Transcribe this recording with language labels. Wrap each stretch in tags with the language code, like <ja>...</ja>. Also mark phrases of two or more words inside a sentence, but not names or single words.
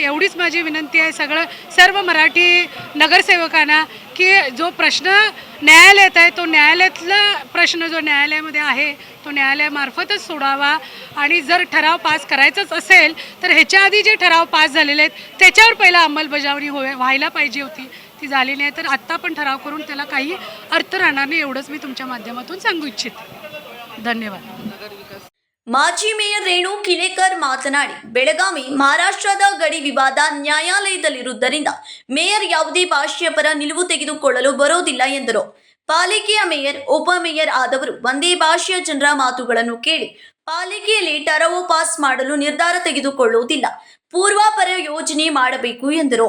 <mr>एवढीच माझी विनंती आहे सर्व मराठी नगरसेवकांना की जो प्रश्न न्यायालयात आहे तो न्यायालयातला प्रश्न जो न्यायालयामध्ये आहे तो न्यायालयामार्फतच सोडावा. आणि जर ठराव पास करायचाच असेल तर ह्याच्या आधी जे ठराव पास झालेले आहेत त्याच्यावर पहिला अंमलबजावणी व्हायला पाहिजे होती, ती झाली नाही. तर आत्ता पण ठराव करून त्याला काही अर्थ राहणार नाही, एवढंच मी तुमच्या माध्यमातून सांगू इच्छिते. धन्यवाद.</mr> <kn>ಮಾಜಿ ಮೇಯರ್ ರೇಣು ಕಿಲೇಕರ್ ಮಾತನಾಡಿ, ಬೆಳಗಾವಿ ಮಹಾರಾಷ್ಟ್ರದ ಗಡಿ ವಿವಾದ ನ್ಯಾಯಾಲಯದಲ್ಲಿರುವುದರಿಂದ ಮೇಯರ್ ಯಾವುದೇ ಭಾಷೆಯ ಪರ ನಿಲುವು ತೆಗೆದುಕೊಳ್ಳಲು ಬರೋದಿಲ್ಲ ಎಂದರು. ಪಾಲಿಕೆಯ ಮೇಯರ್, ಉಪಮೇಯರ್ ಆದವರು ಒಂದೇ ಭಾಷೆಯ ಜನರ ಮಾತುಗಳನ್ನು ಕೇಳಿ ಪಾಲಿಕೆಯಲ್ಲಿ ಟರವು ಪಾಸ್ ಮಾಡಲು ನಿರ್ಧಾರ ತೆಗೆದುಕೊಳ್ಳುವುದಿಲ್ಲ, ಪೂರ್ವಾಪರ ಯೋಜನೆ ಮಾಡಬೇಕು ಎಂದರು.</kn>